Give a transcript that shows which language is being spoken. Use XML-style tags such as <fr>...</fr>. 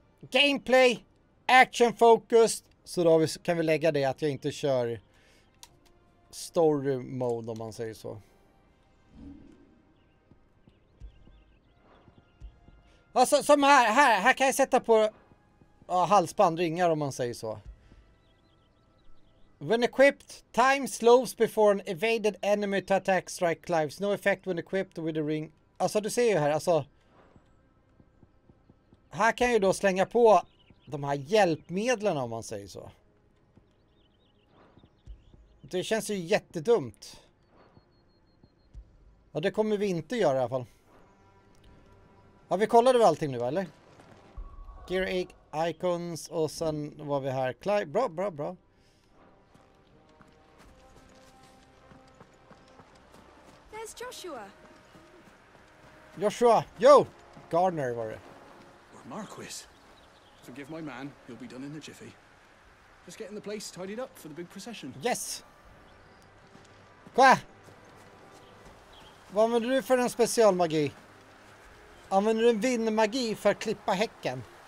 <en>Gameplay, action focused.</en> <sv>Så då kan vi lägga det att jag inte kör story mode, om man säger så. Alltså som här kan jag sätta på halsband, ringar, om man säger så.</sv> <en>When equipped, time slows before an evaded enemy to attack strike Clives. No effect when equipped with a ring.</en> <sv>Alltså du ser ju här, alltså. Här kan jag ju då slänga på de här hjälpmedlen, om man säger så. Det känns ju jättedumt. Ja, det kommer vi inte göra i alla fall. Ja, vi kollade väl allting nu, eller? Gear icons och sen var vi här. Clive, bra.</sv> <en>There's Joshua.</en> <sv>Joshua, yo! Gardner var det.</sv> <en>Marquis. Forgive my man, he'll be done in a jiffy. Just getting the place tidied up for the big procession. Yes!</en> <sv>Kolla! Vad använder du för en specialmagi? Använder du en vindmagi för att klippa häcken?</sv>